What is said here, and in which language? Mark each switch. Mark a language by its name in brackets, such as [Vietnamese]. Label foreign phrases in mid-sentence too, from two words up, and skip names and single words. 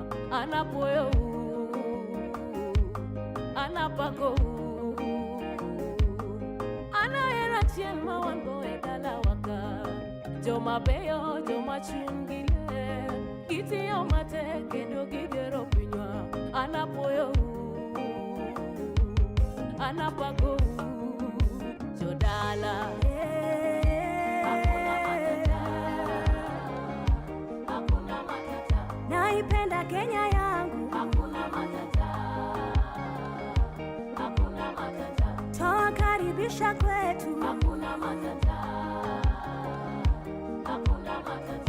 [Luo (Kenya and Tanzania)] Anapuoyo anapako anahero achiel ma wan go e dalawaka, joma beyo, joma chunygi gitiyo matek kendo gigero pinywa. Anapuoyo anapako jodala. [Swahili] Naipenda Kenya yangu, hakuna matata, hakuna matata. Twakaribisha kwetu, hakuna matata, hakuna matata.